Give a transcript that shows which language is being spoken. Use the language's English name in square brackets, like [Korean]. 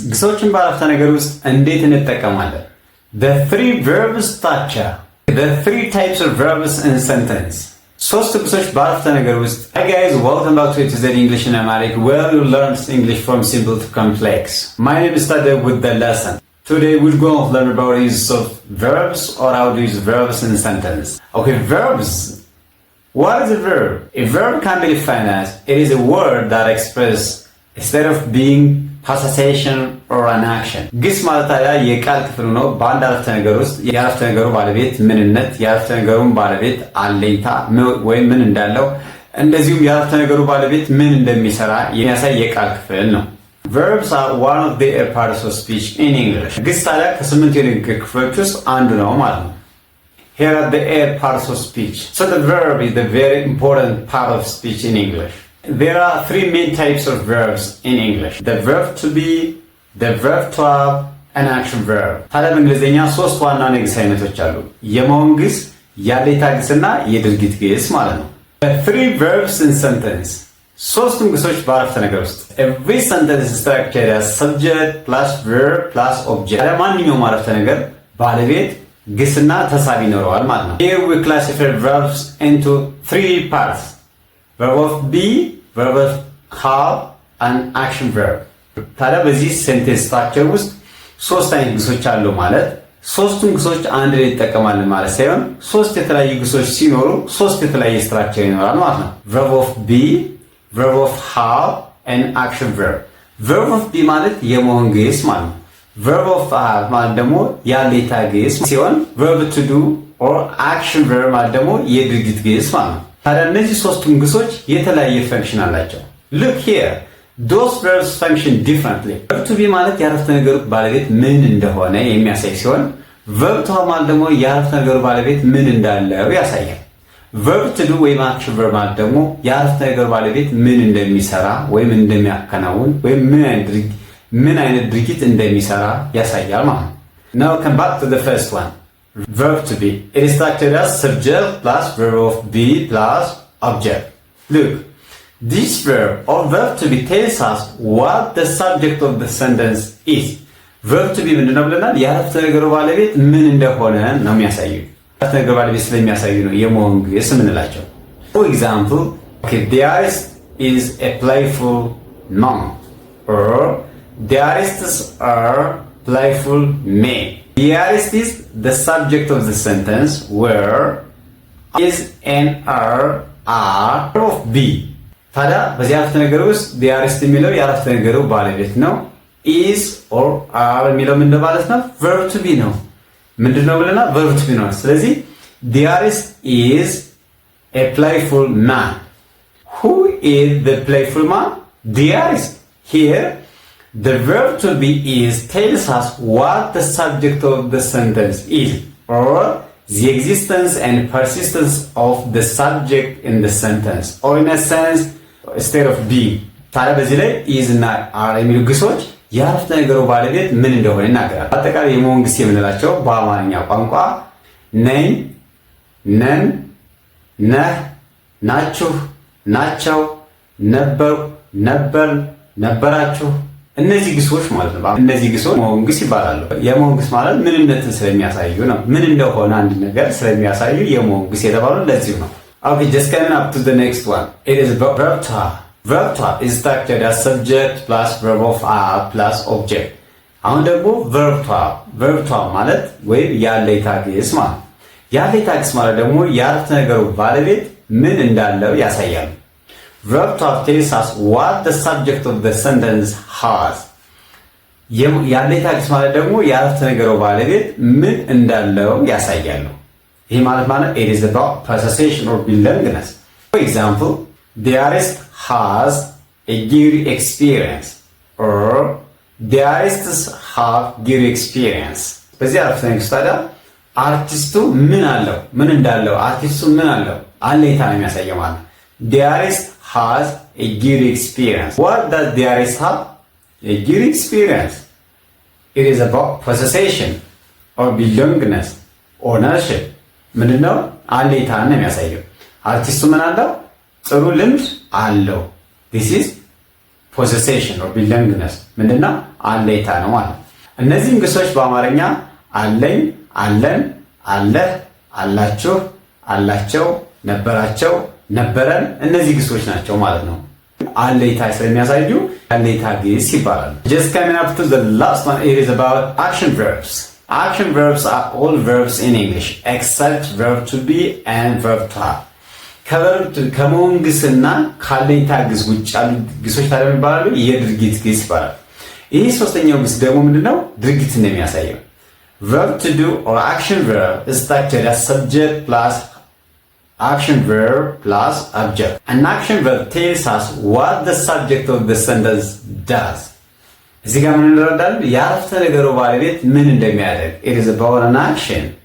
[Amharic] ግሶችን በአረፍተ ነገር ውስጥ እንዴት እንጠቀማለን? [English] The three verbs structure. The three types of verbs in sentence. [Amharic] ሶስት ግሶች በአረፍተ ነገር ውስጥ. [English] Hi guys, welcome back to today's English and Amharic, where you learn English from simple to complex. My name is Tade with the lesson. Today we're going to learn about the use of verbs or how to use verbs in sentence. Okay, verbs. What is a verb? A verb can be defined as it is a word that expresses a state of being, possession or an action. [Amharic] ግስ ማለት ታዲያ የቃል ክፍል ነው። በአንድ አረፍተ ነገር ውስጥ የአረፍተ ነገሩ ባለቤት ምንነት፣ የአረፍተ ነገሩን ባለቤት አለኝታ ወይም ምን እንዳለው፣ እንደዚሁም የአረፍተ ነገሩ ባለቤት ምን እንደሚሰራ የሚያሳይ የቃል ክፍል ነው። [English] Verbs are one of the parts of speech in English. [Amharic] ግስ ታዲያ ከስምንት የንግግር ክፍሎች ውስጥ አንዱ ነው ማለት ነው። [English] Here are the 8 parts of speech. So the verb is the very important part of speech in English. There are 3 main types of verbs in English. The verb to be, the verb to have, and action verb. [Amharic] ታዲያ በእንግሊዝኛ ሶስት ዋና የግስ አይነቶች አሉ። የመሆን ግስ፣ ያለኝታ ግስና የድርጊት ግስ ማለት ነው። [English] The 3 verbs in sentence. [Amharic] ሶስቱም ግሶች በአረፍተ ነገር ውስጥ. [English] Every sentence is structured as subject plus verb plus object. [Amharic] ታዲያ ማንኛውም አረፍተ ነገር ባለቤት ግስና ተሳቢ ይኖረዋል ማለት ነው። [English] Here we classify verbs into 3 parts. Verb of be, verb of have, and action verb. [Amharic] ታዲያ በዚህ ሴንቴንስ ስትራክቸር ውስጥ ሶስት አይነት ግሶች አሉ ማለት ሶስቱም ግሶች አንድ ላይ ይጠቀማሉ ማለት ሳይሆን ሶስት የተለያዩ ግሶች ሲኖሩ ሶስት የተለያየ ስትራክቸር ይኖራል ማለት ነው። [English] Verb of be, verb of have, and action verb. [Amharic] Verb of be ማለት የመሆን ግስ ማለት ነው። Verb of have ማለት ደግሞ ያለኝታ ግስ ሲሆን verb to do or action verb ማለት ደግሞ የድርጊት ግስ ማለት ነው። ታዲያ እነዚህ ሶስቱም ግሶች የተለያየ ፈንክሽን አላቸው። [English] Look here, those verbs function differently. [Amharic] Verb to be ማለት የአረፍተ ነገሩ ባለቤት ምን እንደሆነ የሚያሳይ ሲሆን verb to have ማለት ደግሞ የአረፍተ ነገሩ ባለቤት ምን እንዳለው ያሳያል። Verb to do ወይም action verb ማለት ደግሞ የአረፍተ ነገሩ ባለቤት ምን እንደሚሰራ ወይም እንደሚያከናውን ወይም ምን አይነት ድርጊት እንደሚሰራ ያሳያል ማለት ነው። [English] Now come back to the first one. Verb to be. It is structured as subject plus verb of be plus object. Look, this verb or verb to be tells us what the subject of the sentence is. [Amharic] Verb to be ምንድነው ብለናል? የአረፍተ ነገሩ ባለቤት ምን እንደሆነ ነው የሚያሳየው። የአረፍተ ነገሩ ባለቤት ስለሚያሳዩ ነው የመሆን ግስ የምንላቸው። [English] For example, okay, there is a playful noun or the aristos are playful men. The arist is the subject of the sentence where is and are of be. [Amharic] ታዲያ በዚህ አረፍተ ነገር ውስጥ the arist የሚለው የአረፍተ ነገሩ ባለቤት ነው። is or are የሚለው ምን ማለት ነው? verb to be ነው። ምንድነው ብለናል? verb to be ነው። ስለዚህ [English] the arist is a playful man. Who is the playful man? The arist. Here the verb to be is tells us what the subject of the sentence is, or the existence and persistence of the subject in the sentence, or in a sense, state of being. [Amharic] ታዲያ በዚህ ላይ is እና are የሚሉ ግሶች የአረፍተ ነገሩ ባለቤት ምን እንደሆነ ይናገራል። አጠቃላይ የመሆን ግስ የምንላቸው በአማርኛ ቋንቋ ነኝ፣ ነን፣ ነህ፣ ናችሁ፣ ናቸው፣ ነበሩ፣ ነበር፣ ነበራችሁ እነዚህ ግሶች ማለት ነው። እነዚህ ግሶች መሆን ግስ ይባላሉ። የመሆን ግስ ማለት ምንነትን ስለሚያሳዩ ነው። ምን እንደሆነ አንድ ነገር ስለሚያሳዩ የመሆን ግስ የተባሉ ለዚህ ነው። [English] Okay, just coming up to the next one. It is verb to have. Verb to have is structured as subject plus verb of have plus object. [Amharic] አሁን ደግሞ verb to have. [English] Verb to have ማለት ወይም ያለኝታ ግስ ማለት ነው። ያለኝታ ግስ ማለት ደግሞ የአረፍተ ነገሩ ባለቤት ምን እንዳለው ያሳያል። Verb to have tells us what the subject of the sentence has. [Amharic] ያለኝታ ግስ ማለት ደግሞ የአረፍተ ነገሩ ባለቤት ምን እንዳለው ያሳያል። ይህ ማለት [English] it is about possession or belongingness. For example, the artist has a good experience or the artists have good experience. [Amharic] በዚህ አረፍተ ነገር ታዲያ አርቲስቱ ምን አለው? ምን እንዳለው አርቲስቱ ምን አለው? አለኝታ ነው የሚያሳየው ማለት ነው። [English] The artist has a good experience. What does the artist have? A good experience. It is about possession or belongingness, ownership. [Amharic] ምንድነው? አለኝታ ነው የሚያሳየው። አርቲስቱ ምን አለው? ጥሩ ልምድ አለው። [English] This is possession or belongingness [Amharic] ምንድነው? አለይታ ነው ማለት። እነዚህም ግሶች በአማርኛ አለኝ፣ አለን፣ አለህ፣ አላችሁ፣ አላቸው፣ ነበራቸው፣ ነበረን እነዚህ ግሶች ናቸው ማለት ነው። አለይታ ስለሚያሳዩ አለይታ ግስ ይባላሉ። [English] Just coming up to the last one, it is about action verbs. Action verbs are all verbs in English except verb to be and verb to have. [Amharic] ከመሆን ግስና ካለይታ ግስ ውጭ ያሉ ግሶች ታዲያ ይባላሉ የድርጊት ግስ ይባላል። ይህ ሶስተኛው ግስ ደግሞ ምንድነው? ድርጊትን ነው የሚያሳየው። [English] verb to do or action verb is structured as subject plus action verb plus object. An action verb tells us what the subject of the sentence does. [Amharic] እዚህ ጋር ምን እንረዳለን? የአረፍተ ነገሩ ባለቤት ምን እንደሚያደርግ [English] it is about an action.